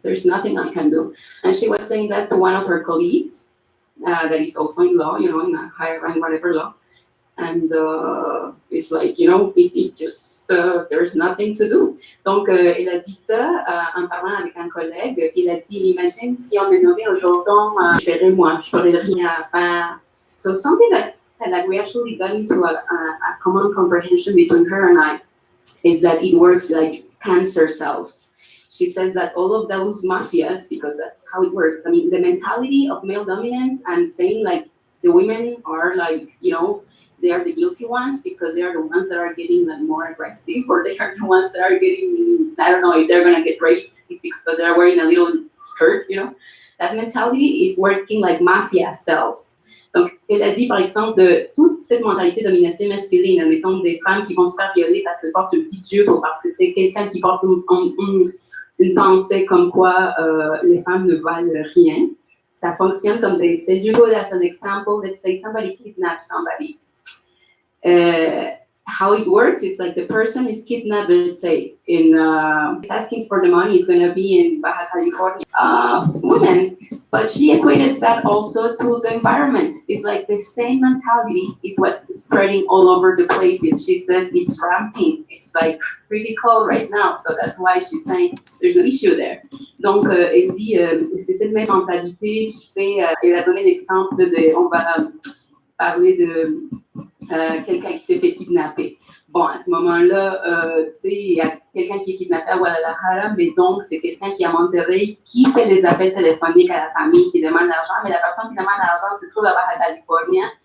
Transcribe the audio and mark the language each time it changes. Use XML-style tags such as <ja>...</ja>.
<en>There's nothing I can do. And she was saying that to one of her colleagues, that is also in law, in a higher rank, whatever law. And it's like, it just, there's nothing to do.</en> <fr>Donc, elle a dit ça en parlant avec un collègue. Il a dit, imagine si on me nommait aujourd'hui, je ferais moi, je ferais rien à faire.</fr> <en>So something that we actually got into a common comprehension between her and I is that it works like cancer cells. She says that all of those mafias, because that's how it works. I mean, the mentality of male dominance and saying like the women are like, they are the guilty ones because they are the ones that are getting like more aggressive, or they are the ones that are getting, I don't know if they're gonna get raped, it's because they're wearing a little skirt, That mentality is working like mafia cells.</en> <fr>Donc, elle a dit par exemple de toute cette mentalité de domination masculine, admettons des femmes qui vont se faire violer parce qu'elles portent une petite jupe ou parce que c'est quelqu'un qui porte une pensée comme quoi les femmes ne valent rien. Ça fonctionne comme des cellules.</fr> <en>As an example, let's say somebody kidnaps somebody. how it works is like the person is kidnapped, let's say, in asking for the money is going to be in Baja California, woman, but she equated that also to the environment. It's like the same mentality is what's spreading all over the place. She says it's ramping. It's like critical right now, so that's why she's saying there's an issue there.</en> <fr>Donc, elle dit, c'est cette même mentalité qui fait, elle a donné l'exemple de, on va parler de quelqu'un qui s'est fait kidnapper. Bon, à ce moment-là, tu sais, il y a quelqu'un qui est kidnappé à Guadalajara, mais donc c'est quelqu'un qui est à Monterrey, qui fait les appels téléphoniques à la famille, qui demande l'argent, mais la personne qui demande l'argent se trouve à Baja California.</fr>